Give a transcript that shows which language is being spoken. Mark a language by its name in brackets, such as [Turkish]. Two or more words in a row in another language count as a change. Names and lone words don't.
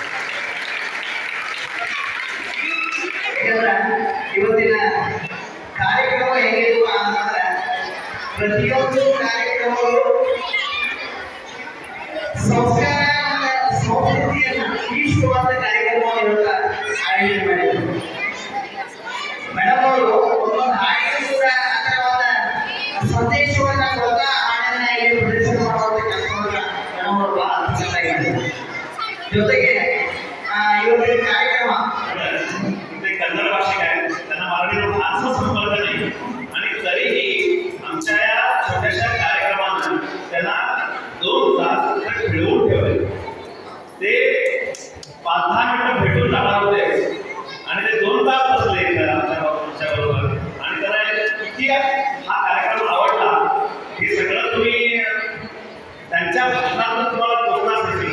[Kannada] ಯಾಕಂದ್ರೆ ಇವತ್ತಿನ ಕಾರ್ಯಕ್ರಮ ಹೇಗಿರುವ ಅಂತಂದ್ರೆ ಪ್ರತಿಯೊಂದು ಕಾರ್ಯಕ್ರಮಗಳು ಸಂಸ್ಕೃತಿಯನ್ನ ಈಶ್ವರವಾದ ಕಾರ್ಯಕ್ರಮವನ್ನು ಆಯೋಜನೆ ಮಾಡಿದರು. ಮೇಡಮ್ ಅವರು ಒಂದೊಂದು ಹಾಡಿಗೆ ಕೂಡ ಅದರವಾದ ಸಂದೇಶವನ್ನ ಕೊಡ್ತಾ ಹಾಡನ್ನ ಇಲ್ಲಿ ಪ್ರದರ್ಶನ ಮಾಡುವಂತ ಕೆಲಸವನ್ನ ಮೇಡಮ್ ಅವರು ಬಹಳ ಅಚ್ಚುಕಟ್ಟಾಗಿ ಮಾಡಿದರು. ಜೊತೆಗೆ ಇವತ್ತಿನ कार्यक्रम [Marathi] कन्नड भाषिक आहेत, त्यांना मराठीवर फारसा संपर्क नाही आणि तरीही आमच्या या छोट्याशा कार्यक्रमानं त्यांना 2 तास खेळवून ठेवले. ते 5-10 मिनिटं भेटून जाणार होते आणि ते 2 तास बसले आमच्या बरोबर आणि त्यांना किती हा कार्यक्रम आवडला हे सगळं तुम्ही त्यांच्या भाषणातून तुम्हाला पोचणार नाही.